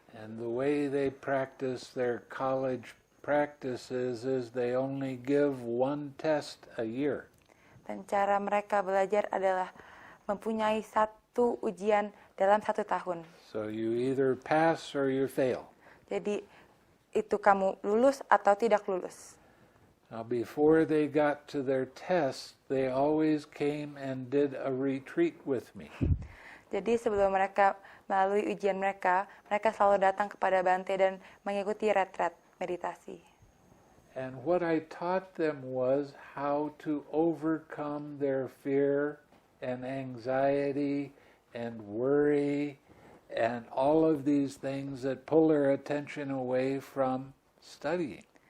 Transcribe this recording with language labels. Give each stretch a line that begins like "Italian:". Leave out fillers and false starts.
English: And the way they practice their college practices is they only give one test a year.
Indonesian: Dan cara mereka belajar adalah mempunyai satu ujian dalam 1 tahun.
English: So you either pass or you fail.
Indonesian: Jadi itu kamu lulus atau tidak lulus.
English: Now before they got to their test, they always came and did a retreat with me.
Indonesian: Jadi sebelum mereka melalui ujian mereka selalu datang kepada Bante dan mengikuti retret meditasi.
English: And what I taught them was how to overcome their fear and anxiety and worry and all of these things that pull their attention away from studying.